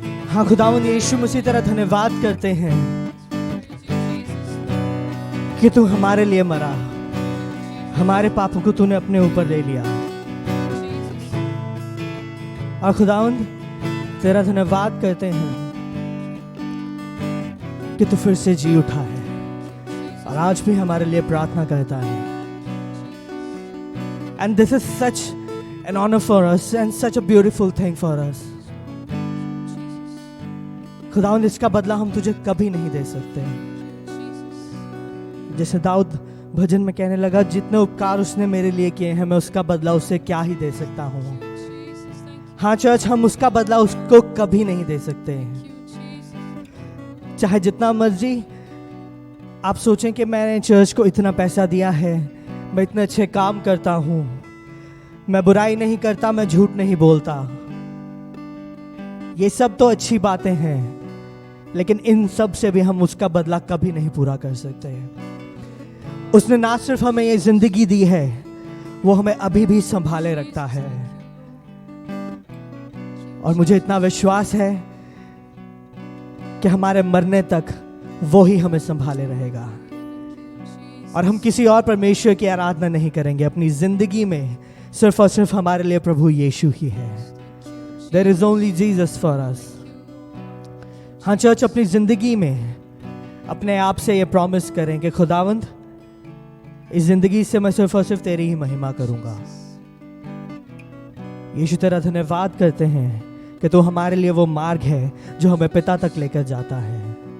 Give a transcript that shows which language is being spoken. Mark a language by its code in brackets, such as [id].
[hi] हाँ खुदावंद यीशु उसी तरह धन्यवाद करते हैं कि तू हमारे लिए मरा, हमारे पापों को तूने अपने ऊपर ले लिया। और खुदावंद तेरा धन्यवाद करते हैं कि तू फिर से जी उठा है और आज भी हमारे लिए प्रार्थना करता है। [en] And this is such an honor for us and such a beautiful thing for us. [hi] खुदावंद इसका बदला हम तुझे कभी नहीं दे सकते। जैसे दाऊद भजन में कहने लगा, जितने उपकार उसने मेरे लिए किए हैं मैं उसका बदला उससे क्या ही दे सकता हूँ। हाँ चर्च, हम उसका बदला उसको कभी नहीं दे सकते। चाहे जितना मर्जी आप सोचें कि मैंने चर्च को इतना पैसा दिया है, मैं इतने अच्छे काम करता हूँ, मैं बुराई नहीं करता, मैं झूठ नहीं बोलता, ये सब तो अच्छी बातें हैं, लेकिन इन सब से भी हम उसका बदला कभी नहीं पूरा कर सकते। उसने ना सिर्फ हमें ये जिंदगी दी है, वो हमें अभी भी संभाले रखता है। और मुझे इतना विश्वास है कि हमारे मरने तक वो ही हमें संभाले रहेगा और हम किसी और परमेश्वर की आराधना नहीं करेंगे। अपनी जिंदगी में सिर्फ और सिर्फ हमारे लिए प्रभु यीशु ही है। [en] There is only Jesus for us। [hi] हाँ चर्च, अपनी जिंदगी में अपने आप से ये प्रॉमिस करें कि खुदावंद इस जिंदगी से मैं सिर्फ और सिर्फ तेरी ही महिमा करूंगा। यीशु तेरा धन्यवाद करते हैं कि तू हमारे लिए वो मार्ग है जो हमें पिता तक लेकर जाता है।